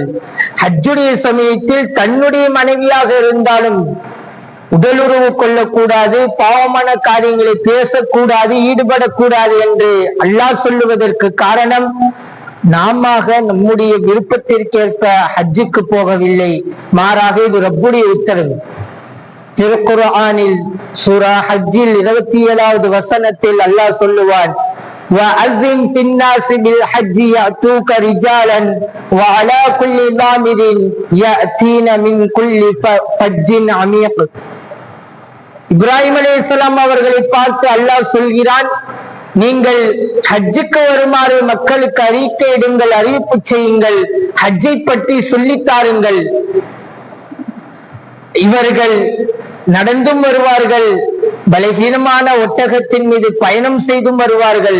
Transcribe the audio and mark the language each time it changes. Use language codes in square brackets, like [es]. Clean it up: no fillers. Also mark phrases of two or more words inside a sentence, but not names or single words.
[ta] ஹஜ்ஜுடைய சமயத்தில் தன்னுடைய மனைவியாக இருந்தாலும் உடலுறவு கொள்ளக்கூடாது, பாவமான காரியங்களை பேசக்கூடாது, ஈடுபடக்கூடாது என்று அல்லாஹ் சொல்லுவதற்கு காரணம், நாம நம்முடைய விருப்பத்திற்கேற்ப ஹஜ்ஜுக்கு போகவில்லை, மாறாக இது ரப்புடைய உத்தரவு. திருக்குர்ஆனில் சூரா ஹஜ்ஜில் 27வது வசனத்தில் அல்லாஹ் சொல்லுவான், [ar] وَأَذِّنْ فِي النَّاسِ بِالْحَجِّ يَأْتُوكَ رِجَالًا وَعَلَى كُلِّ ضَامِرٍ يَأْتِينَ مِنْ كُلِّ فَجٍّ عَمِيقٍ. [ta] இப்ராஹிம் அலைஹிஸ்ஸலாம் அவர்களை பார்த்து அல்லாஹ் சொல்கிறான், நீங்கள் ஹஜ்ஜுக்கு வருமாறு மக்களுக்கு அறிக்கையிடுங்கள், அறிவிப்பு செய்யுங்கள், ஹஜ்ஜை பற்றி சொல்லித்தாருங்கள். இவர்கள் நடந்தும் வருவார்கள், பலகீனமான ஒட்டகத்தின் மீது பயணம் செய்தும் வருவார்கள்.